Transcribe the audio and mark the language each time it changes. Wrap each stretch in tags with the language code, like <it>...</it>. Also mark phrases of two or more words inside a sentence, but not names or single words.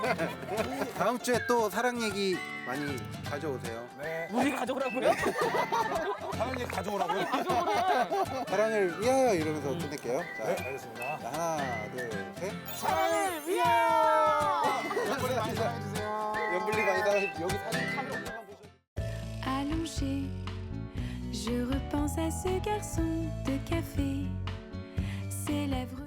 <ko>다음 주에 또 사랑 얘기 많이 가져오세요. 네. 우리 가져오라고요? 사랑 얘기 가져오라고요? 사랑을 위하여 이러면서 끝낼게요. 자, 네, 알겠습니다. 하나, 둘, 셋. 사랑을 위하여! 연불리 많이 사랑해주세요. 연불리 많이 사랑해. 여기 사진 카메라 올라가 보세요.</ko> <fr>Allongé, je repense à ce garçon de café, ses lèvres</fr>